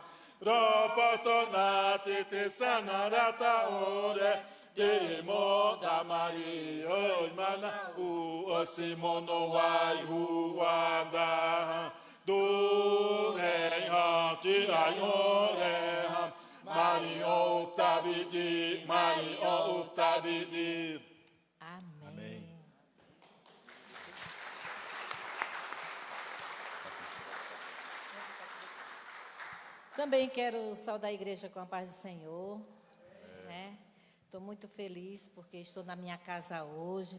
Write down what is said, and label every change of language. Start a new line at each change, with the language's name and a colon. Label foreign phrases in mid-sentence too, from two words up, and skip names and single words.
Xavánte: Ropotonati te sanarata ore tirimo da Mario imana u osimono vayu wada. Durehante ayoreha Mario Optabedi, Mario Optabedi.
Portuguese: Amém. Amém. Também quero saudar a igreja com a paz do Senhor. Estou muito feliz porque estou na minha casa hoje.